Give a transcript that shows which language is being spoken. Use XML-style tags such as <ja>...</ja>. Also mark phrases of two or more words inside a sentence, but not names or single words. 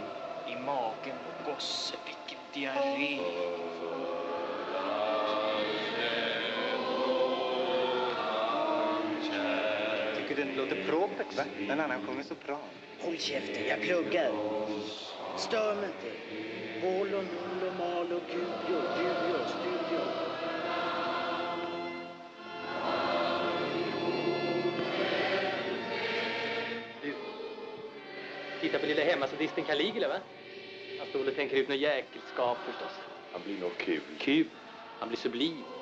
<sv>I magen på gosse, vilken diarré. Tycker den låter propert, va? En annan sjunger sopran. Håll käften, jag pluggar. Stör mig inte.</sv> <la>Volo, nullo, malo, cudio, dudio, studio.</la> <sv>Titta på lilla hemmasadisten Caligula, va? Han står och tänker ut något jäkelskap förstås. Han blir nog kul. Kul. Han blir sublim.</sv>